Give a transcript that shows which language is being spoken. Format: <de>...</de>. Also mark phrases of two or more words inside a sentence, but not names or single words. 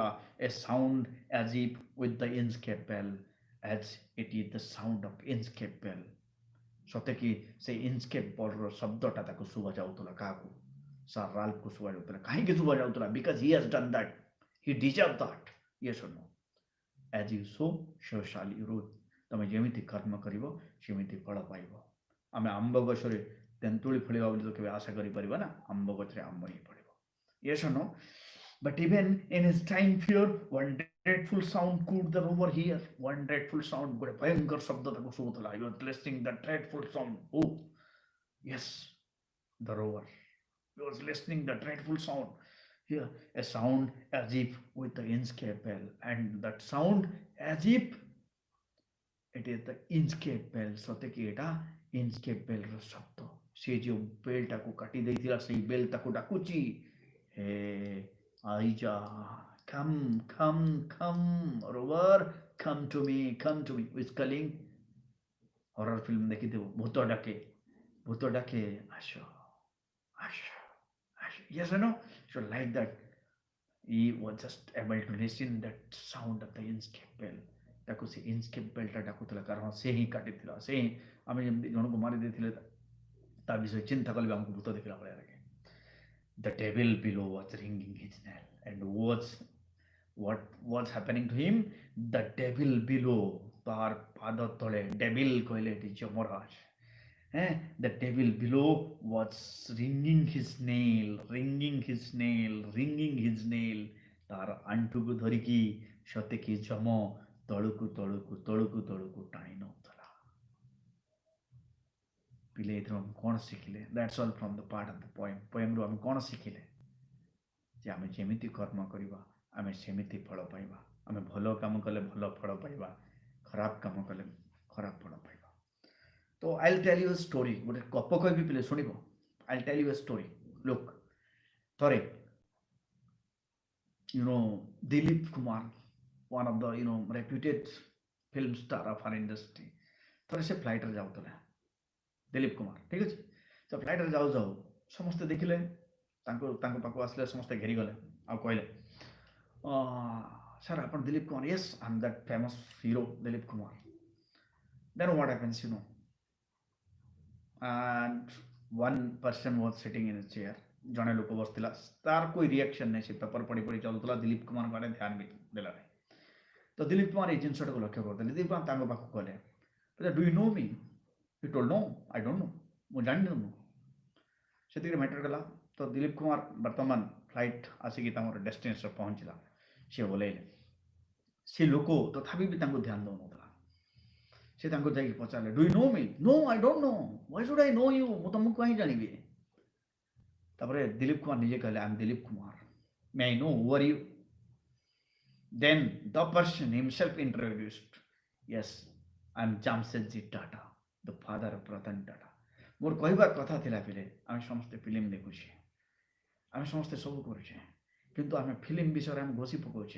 <en>A sound as if with the INCHCAPE bell, as it is the sound of INCHCAPE bell.</en> <or>ସତେ କି ସେ INCHCAPE bellର ଶବ୍ଦଟା ତାକୁ ଶୁଭା ଯାଉଥିଲା କାହାକୁ? ସାର୍ ରାଲ୍ଫକୁ ଶୁଭା ଯାଉଥିଲା. କାହିଁକି ଶୁଭା ଯାଉଥିଲା?</or> <en>Because he has done that. He deserved that. Yes or no? As you sow, so shall you reap.</en> <or>ତମେ ଯେମିତି କର୍ମ କରିବ ସେମିତି ଫଳ ପାଇବ. ଆମେ ଆମ୍ବ ଗଛରେ ତେନ୍ତୁଳି ଫଳିବା ବୋଲି ତ କେବେ ଆଶା କରିପାରିବା ନା? ଆମ୍ବ ଗଛରେ ଆମ୍ବ ହିଁ ଫଳିବ.</or> <en>Yes or no? But even in his time fear, one dreadful sound could the rover hear. One dreadful sound,</en> <or>ଗୋଟେ ଭୟଙ୍କର ଶବ୍ଦ ତାକୁ ଶୁଭୁଥିଲା.</or> <en>He was listening the dreadful sound. Oh, yes, the rover. He was listening the dreadful sound. Here, a sound as if with the INCHCAPE bell, and that sound as if it is the INCHCAPE bell.</en> <or>ସତେ କି ଏଟା INCHCAPE bellର ଶବ୍ଦ. ସେ ଯେଉଁ ବେଲଟାକୁ କାଟି ଦେଇଥିଲା ସେଇ ବେଲ ତାକୁ ଡାକୁଛି, ହେ ଆଇଜା,</or> <en>come rover, come to me, whistling.</en> <or>ହରର ଫିଲ୍ମ ଦେଖିଥିବ, ଭୂତ ଡାକେ ଆସ.</or> <en>Yes or no? So like that, he was just able to listen that sound of the INCHCAPE bell.</en> <or>ତାକୁ ସେ INCHCAPE bellଟା ଡାକୁଥିଲା, କାରଣ ସେ ହିଁ କାଟିଥିଲା. ସେ ହିଁ, ଆମେ ଯେମିତି ଜଣକୁ ମାରି ଦେଇଥିଲେ ତା ବିଷୟରେ ଚିନ୍ତା କଲେ ଆମକୁ ଭୂତ ଦେଖିଲା ଭଳିଆ ଲାଗେ.</or> <en>The devil below was ringing his knell, and what was happening to him? The devil below,</en> <or>ତାର ପାଦ ତଳେ, devil କହିଲେ ଏଠି ଯମରାଜ.</or> <en>The devil below was ringing his nail.</en> <or>ତାର ଆଣ୍ଠୁକୁ ଧରିକି ସତେ କି ଯମ ତଳକୁ ଟାଣି ନଉଥିଲା. ପିଲେ ଏଥିରୁ ଆମେ କ'ଣ ଶିଖିଲେ?</or> <en>That's all from the part of the poem.</en> <or>ପୋଏମରୁ ଆମେ କ'ଣ ଶିଖିଲେ? ଯେ ଆମେ ଯେମିତି କର୍ମ କରିବା ଆମେ ସେମିତି ଫଳ ପାଇବା. ଆମେ ଭଲ କାମ କଲେ ଭଲ ଫଳ ପାଇବା, ଖରାପ କାମ କଲେ ଖରାପ ଫଳ ପାଇବା.</or> <en>ତ I'll tell you a story.</en> <or>ଗୋଟେ ଗପ କହିବି ପିଲେ, ଶୁଣିବ?</or> <en>I'll tell you a story. Look, ଥରେ Dilip Kumar, one of the reputed film star of our industry,</en> <or>ଥରେ ସେ ଫ୍ଲାଇଟ୍ରେ ଯାଉଥିଲା. ଦିଲ୍ଲୀପ କୁମାର, ଠିକ୍ ଅଛି? ସେ ଫ୍ଲାଇଟ୍ରେ ଯାଉ ସମସ୍ତେ ଦେଖିଲେ, ତାଙ୍କ ପାଖକୁ ଆସିଲେ, ସମସ୍ତେ ଘେରିଗଲେ ଆଉ କହିଲେ, ସାର୍ ଆପଣ ଦିଲ୍ଲୀପ କୁମାର?</or> <en>Yes, I am that famous hero Dilip Kumar. Then what happens, and one person was sitting in a chair.</en> <or>ଜଣେ ଲୋକ ବସିଥିଲା, ତାର કોઈ ରିଆକ୍ସନ୍ ନାହିଁ. ସେ ପେପର ପଢ଼ି ଚାଲୁଥିଲା, ଦିଲ୍ଲୀପ କୁମାରଙ୍କ ଆଡ଼େ ଧ୍ୟାନ ବି ଦେଲା ନାହିଁ. ତ ଦିଲ୍ଲୀପ କୁମାର ଏଇ ଜିନିଷଟାକୁ ଲକ୍ଷ୍ୟ କରିଥିଲେ. ଦିଲ୍ଲୀପ କୁମାର ତାଙ୍କ ପାଖକୁ ଗଲେ,</or> <en>do you know me? He told, no, I don't know.</en> <or>ମୁଁ ଜାଣିନି. ସେତିକିରେ ମ୍ୟାଟର କଲା. ତ ଦିଲ୍ଲୀପ କୁମାର ବର୍ତ୍ତମାନ ଫ୍ଲାଇଟ୍ ଆସିକି ତାଙ୍କର ଡେଷ୍ଟିନେସନ୍ରେ ପହଞ୍ଚିଲା. ସେ ଓହ୍ଲେଇଲେ. ସେ ଲୋକ ତଥାପି ବି ତାଙ୍କୁ ଧ୍ୟାନ ଦେଉନଥିଲା. ସେ ତାଙ୍କୁ ଯାଇକି ପଚାରିଲେ,</or> <en>Do you know me? No, I don't know. Why should I know you?</en> <or>ମୁଁ ତମକୁ କାହିଁ ଜାଣିବି? ତାପରେ ଦିଲ୍ଲୀପ କୁମାର ନିଜେ କହିଲେ,</or> <en>I am Dilip Kumar. May I know who are you? Then the person himself introduced, yes, I am Jamsetji Tata, the father of Ratan Tata.</en> <or>ମୋର କହିବାର କଥା ଥିଲା ପିଲେ, ଆମେ ସମସ୍ତେ ଫିଲ୍ମ ଦେଖୁଛେ, ଆମେ ସମସ୍ତେ ସବୁ କରୁଛେ, କିନ୍ତୁ ଆମେ ଫିଲ୍ମ ବିଷୟରେ ଆମେ ଘୋଷି ପକାଉଛେ.</or>